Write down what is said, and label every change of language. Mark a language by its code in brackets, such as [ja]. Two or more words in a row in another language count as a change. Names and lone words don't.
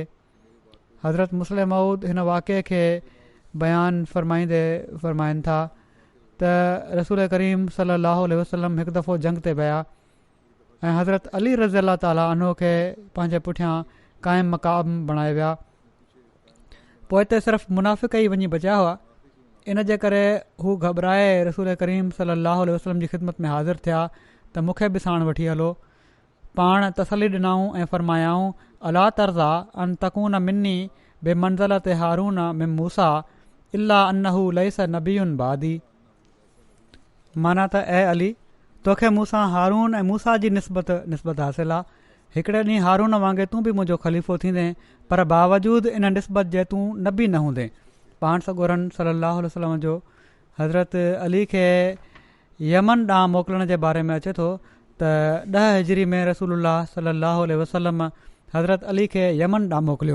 [sd] हज़रत मुस्लिम मऊद हिन वाक़े खे बयानु फ़रमाईंदे फ़रमाइनि था त रसूल करीम [ar] صلى الله عليه وسلم [sd] हिकु दफ़ो जंग ते विया ऐं हज़रत अली [ar] رضي الله تعالى عنه [sd] खे पंहिंजे पुठियां क़ाइम मक़ाम बणाए विया। पोइ हिते सिर्फ़ु मुनाफ़िक़ ई वञी बचिया हुआ। इन जे करे हू घबराए रसूल करीम [ar] صلى الله عليه وسلم [sd] जी ख़िदमत में हाज़िर थिया त मूंखे बि साण वठी हलो। पाण तसली ॾिनऊं ऐं फ़रमायाऊं, [ar] ألا ترضى أن تكون مني بمنزلة هارون من موسى إلا أنه ليس نبي بعدي. [sd] माना त ऐं अली, तोखे मूंसां हारून ऐं मूसा जी निस्बत हासिल आहे। हिकिड़े ॾींहुं हारून वांगुरु तूं बि मुंहिंजो ख़लीफ़ो थींदे, पर बावजूदु इन निस्बत जे तूं नबी न हूंदे। पाण सॻोरन [ar] صلى الله عليه وسلم [sd] जो हज़रत अली खे यमन ॾांहुं मोकिलण जे बारे में अचे थो त 10 हिजरी में रसूलुल्लाह [ar] صلى الله عليه وسلم [sd] हज़रत अली खे यमन ॾांहुं मोकिलियो।